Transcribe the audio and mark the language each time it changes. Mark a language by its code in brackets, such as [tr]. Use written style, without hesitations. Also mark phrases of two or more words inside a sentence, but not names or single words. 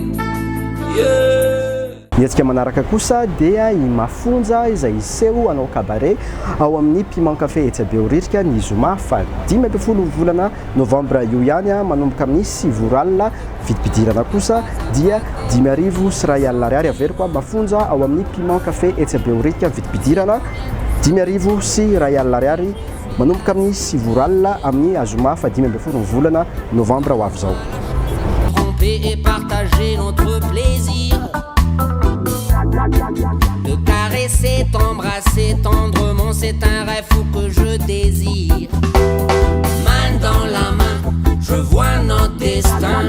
[mg] Niantsika manaraka kosa dia i mafonja izay iseho anao kabaret ao amin'ny Piment Café etsy Behoririka ny zoma 15 volana novambra io ihany manomboka amin'ny 7 alina vidividirana kosa dia 5 sy 2 alina ariary avery koa mafonja ao amin'ny Piment Café etsy Behoririka vidividirana 5 sy 2 alina ariary manomboka amin'ny 7 alina amin'ny azoma 15 volana novambra ho avy izao. [fr] Et partager notre plaisir de caresser, t'embrasser tendrement, c'est un rêve fou que je désire. Main dans la main, je vois notre destin.